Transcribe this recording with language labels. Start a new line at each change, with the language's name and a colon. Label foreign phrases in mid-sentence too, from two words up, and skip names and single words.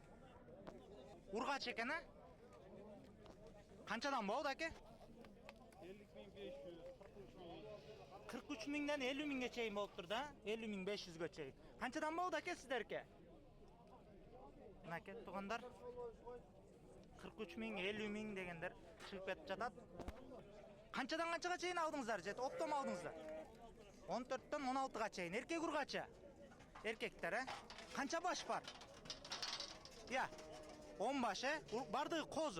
Uzbek: Urg'achi ekan, ha? Qanchadan bo'ldi aka? 43 mingdan 50 minggacha bo'lib turdi, 50 ming 500 gacha. Qanchadan bo'ldi aka sizlarga? Mana aka туугандар.
Kyrgyz: 43 миң, 50 миң дегендер чыгып кетип жатат. Канчадан канчага чейин алдыңыздар же оптом алдыңыздар? 14төн 16га чейин. Эркек ургачы. Эркектер, Канча баш бар? Я, 10 баш, бардыгы козу.